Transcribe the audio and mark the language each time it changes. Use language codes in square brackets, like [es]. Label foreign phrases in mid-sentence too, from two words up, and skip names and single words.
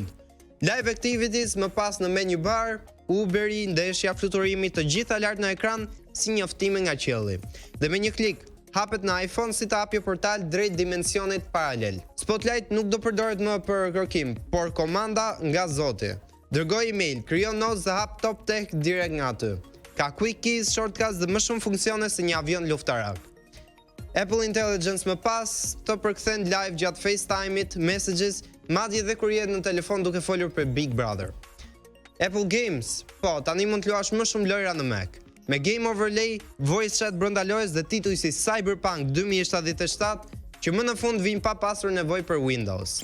[sq] Live activities më pas në [en] menu bar, [sq] Uberi, ndeshja, fluturimi, të gjitha lart në ekran si njoftime nga qielli. Dhe me një klik, hapet në iPhone si të hapje portal drejt dimensionit paralel. Spotlight nuk do përdoret më për kërkim, por komanda nga Zoti. Dërgoj email, krijo notes dhe hap Top Tech direkt nga aty. Ka [en] quick keys, [sq] shortcuts dhe më shumë funksione se një avion luftarak. Apple Intelligence më pas të përkthen live gjatë FaceTime-it, Messages, madje dhe kur je në telefon duke folur për Big Brother. Apple Games, tani mund të luash më shumë lojra në Mac. Me Game Overlay, [en] voice chat [sq] brenda lojës dhe tituj si Cyberpunk 2077, që më në fund vijnë pa pasur nevojë për Windows.